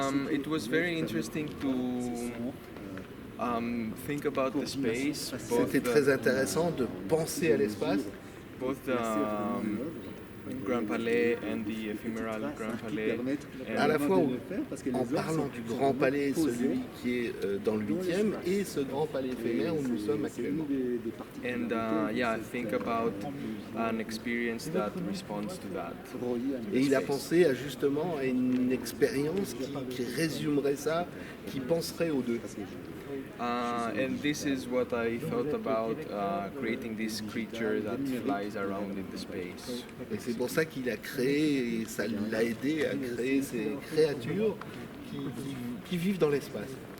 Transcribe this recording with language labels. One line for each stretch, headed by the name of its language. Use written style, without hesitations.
English: It was very interesting to think about the space,
French: C'était très intéressant de penser à l'espace,
English: both the Grand Palais and the ephemeral Grand Palais.
French: à la fois en parlant du Grand Palais, celui qui est dans le 8e, et ce Grand Palais éphémère où nous sommes actuellement.
English: And yeah, think about an experience that responds to that.
French: Et il a pensé justement à une expérience qui résumerait ça, qui penserait aux deux.
English: And this is what I thought about creating this creature that flies around in the space.
French: Et c'est pour ça qu'il a créé, et ça l'a aidé à créer ces créatures qui vivent dans l'espace.